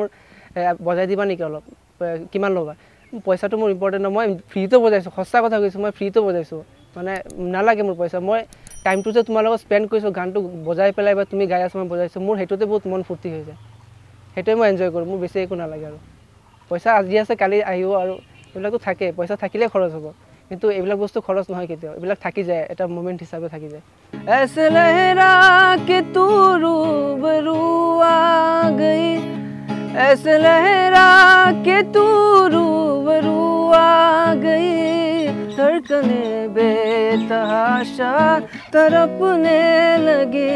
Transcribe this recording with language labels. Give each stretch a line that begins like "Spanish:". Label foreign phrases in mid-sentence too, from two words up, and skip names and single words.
Assamese: বজাই দিবা নেকি অলপ কিমান ল'বা পইচাটো মোৰ ইম্পৰ্টেণ্ট নহয় মই ফ্ৰীটো বজাইছোঁ সঁচা কথা কৈছোঁ মই ফ্ৰীটো বজাইছোঁ মানে নালাগে মোৰ পইচা মই টাইমটো যে তোমাৰ লগত স্পেণ্ড কৰিছোঁ গানটো বজাই পেলাই বা তুমি গাই আছো মই বজাইছোঁ মোৰ সেইটোতে বহুত মন ফূৰ্তি হৈ যায় সেইটোৱে মই এনজয় কৰোঁ মোৰ বেছি একো নালাগে আৰু পইচা আজি আছে কালি আহিব আৰু এইবিলাকতো থাকে পইচা থাকিলে খৰচ হ'ব কিন্তু এইবিলাক বস্তু খৰচ নহয় কেতিয়াও এইবিলাক থাকি যায় এটা মোমেণ্ট হিচাপে থাকি যায়
Hindi: ऐसे लहरा के तू रूबरू आ गई ऐसे लहरा के तू रूबरू आ गई धड़कने बेतहाशा तड़पने लगी